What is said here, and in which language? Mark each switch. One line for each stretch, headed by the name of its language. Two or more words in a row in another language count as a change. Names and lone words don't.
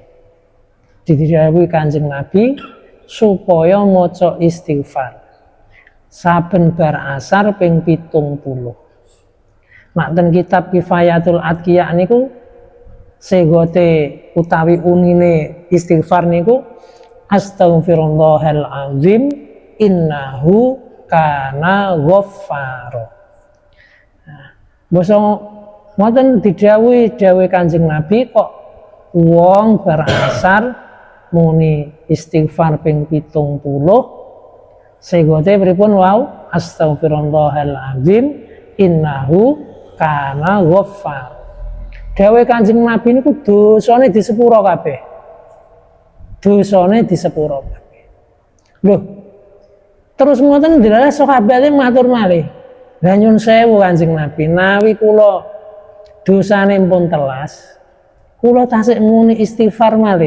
Javanese: Didhawuhi Kanjeng Nabi supaya maca istighfar saben bar asar ping 70. Nek ten kitab Kifayatul Atqiya niku segote utawi unine istighfar niku
Arabic: أستغفر الله العظيم إنه كان غفارا.
Javanese: Nah, basa ngoten didhawuhi dawuh Kanjeng Nabi kok wong bar asar muni istighfar ping 70 segote pripun wau
Arabic: أستغفر الله العظيم إنه كان غفار.
Javanese: Dawuh Kanjeng Nabi niku dosane disepuro kabeh. Dosane disepuro kabeh. Lho. Terus ngoten ndelala sahabate matur malih. Lah nyun sewu Kanjeng Nabi, nawi kula dosane pun telas, kula tasik muni istighfar malih.